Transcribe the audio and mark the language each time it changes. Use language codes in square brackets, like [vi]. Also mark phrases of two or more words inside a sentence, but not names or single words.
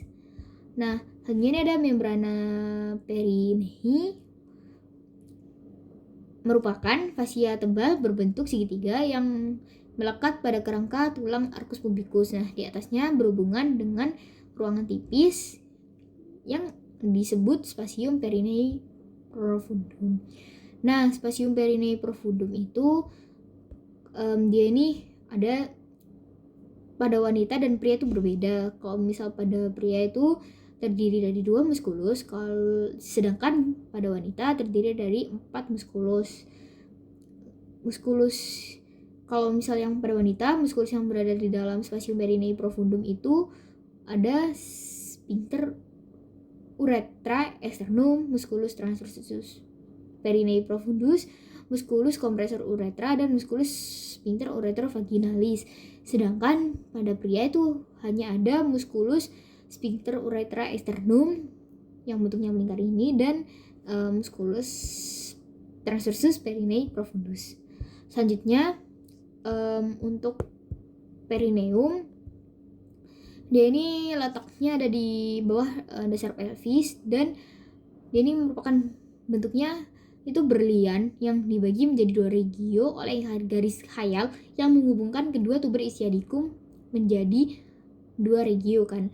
[id] Nah, selanjutnya ini ada [la] membrana perinei, [id] merupakan fasia tebal berbentuk segitiga yang melekat pada kerangka tulang [la] arcus pubicus. [id] Nah, di atasnya berhubungan dengan ruangan tipis yang disebut [la] spasium perinei profundum. [id] Nah, [la] spasium perinei profundum [id] itu dia ini ada pada wanita dan pria itu berbeda. Kalau misal pada pria itu terdiri dari 2 muskulus, sedangkan pada wanita terdiri dari 4 muskulus. Kalau misal yang pada wanita, muskulus yang berada di dalam [la] spasium perinei profundum [id] itu ada [la] sphincter urethra externum, musculus transversus perinei profundus, musculus compressor urethra, [id] dan [la] musculus sphincter urethra vaginalis. [id] Sedangkan pada pria itu hanya ada [la] musculus sphincter urethra externum [id] yang bentuknya melingkar ini dan [la] musculus transversus perinei profundus. [id] Selanjutnya untuk perineum, dia ini letaknya ada di bawah dasar pelvis dan dia ini merupakan bentuknya itu berlian yang dibagi menjadi 2 regio oleh garis khayal yang menghubungkan kedua [la] tuber ischiadicum [id] menjadi 2 regio kan.